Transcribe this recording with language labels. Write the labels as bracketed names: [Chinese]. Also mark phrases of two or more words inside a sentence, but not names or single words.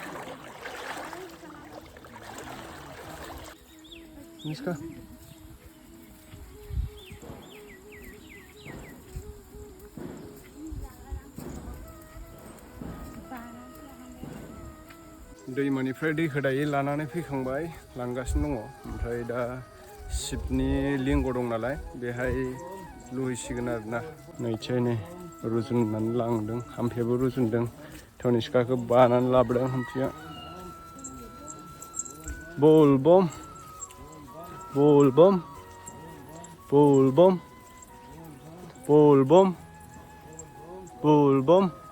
[Bodo] Toniska. दैमानिफ्राय दैखौ दायो लानानै फैखांबाय लांगासिनो दङ ओमफ्राय दा शिबनि लिंग दं नालाय बेहाय लुहैसिगोन आरोना नैथियानो रुजुननानै लांदों हाम्फियाबो रुजुनदों तनिष्काखौ बानानै लाबोदों हाम्फिया [Hindi] बल बम बल बम बल बम बल बम बल बम